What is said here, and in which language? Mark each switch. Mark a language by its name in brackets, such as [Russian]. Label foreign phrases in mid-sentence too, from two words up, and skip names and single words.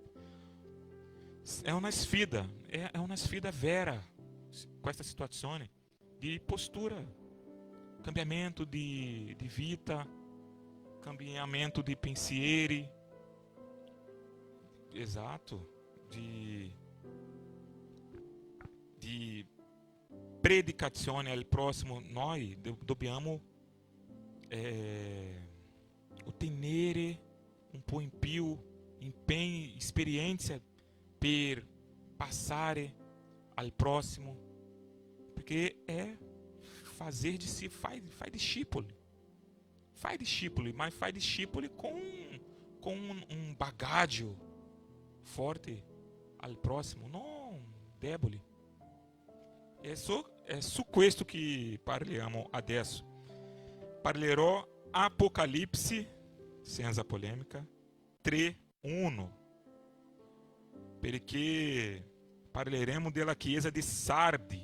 [Italian] È una sfida vera questa situazione di postura, cambiamento di vita, cambiamento di pensieri, esatto, di predicazione al prossimo. Noi dobbiamo ottenere un po' in più impegno, esperienza per passare al prossimo, perché è [Portuguese] fazer fai discípulo, mas fai discípulo com um [Italian] bagaggio forte al prossimo, non debole. É su questo che parliamo adesso. Parlerò Apocalipse, senza polemica, 3:1, perché parleremo della chiesa di Sardi.